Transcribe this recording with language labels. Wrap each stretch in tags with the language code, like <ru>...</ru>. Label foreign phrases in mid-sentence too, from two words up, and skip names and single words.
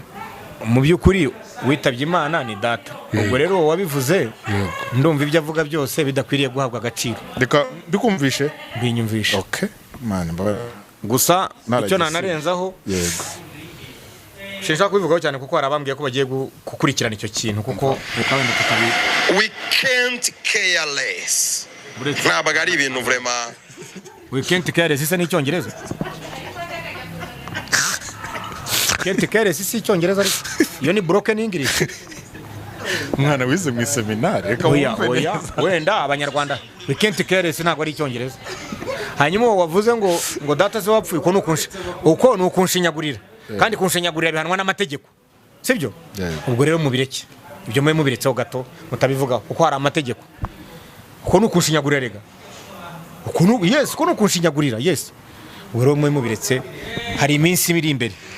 <rw>mu by'ukuri witabye Imana ni data ubwo rero wabivuze ndumva ibyo avuga byose bidakwiriye guhabwa agaciro reka bikumvishe binyumvishe</rw> <en>okay man</en> <rw>gusa icyo nanarenzaho yego shaka kubivugaho cyane kuko harabambwiye ko bagiye gukurikirana icyo kintu kuko ukabenda tutabi</rw> <en>we can't care less</en> <rw>ntabwo ari ibintu vraiment</rw> <en>we can't care less</en> <rw>isa n'icyongereza</rw> <en>can't care less</en> <rw>si icyongereza ariko iyo ni</rw> <en>broken English</en> <rw>mwana wize mu seminari reka oya wenda abanyarwanda</rw> <en>we can't care less</en> <rw>ntabwo ari icyongereza hanyuma wavuze ngo data ze wapfuye uko nukunshinyagurira kandi kunshinyagurira bihanwa n'amategeko sibyo ubwo rero mubireke ibyo mwe mubiretseho gato mutabivugaho uko hari amategeko uko nukunshinyagurira rega uko nukunshinyagurira yes ubwo rero mwe mubiretse hari iminsi iri imbere</rw>